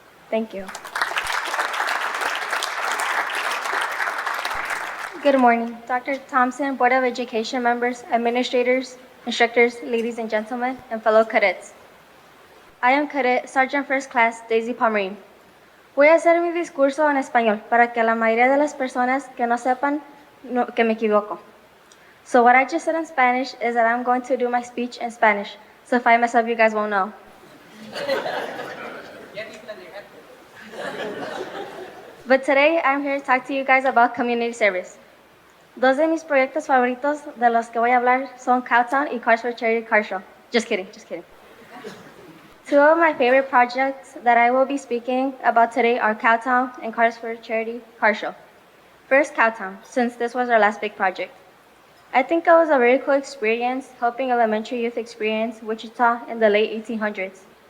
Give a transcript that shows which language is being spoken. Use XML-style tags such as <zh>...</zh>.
<en>Thank you. Good morning, Dr. Thompson, Board of Education members, administrators, instructors, ladies and gentlemen, and fellow cadets. I am Cadet Sergeant First Class Daisy Palmerin.</en> <es>Voy a hacer mi discurso en español para que la mayoría de las personas que no sepan que me equivoco.</es> <en>So what I just said in Spanish is that I'm going to do my speech in Spanish. So if I mess up, you guys won't know. But today, I'm here to talk to you guys about community service.</en> <es>Dos de mis proyectos favoritos de los que voy a hablar son Cowtown y Cars for Charity Car Show.</es> <en>Just kidding, just kidding. Two of my favorite projects that I will be speaking about today are Cowtown and Cars for Charity Car Show. First, Cowtown, since this was our last big project. I think it was a very cool experience helping elementary youth experience Wichita in the late 1800s.</en>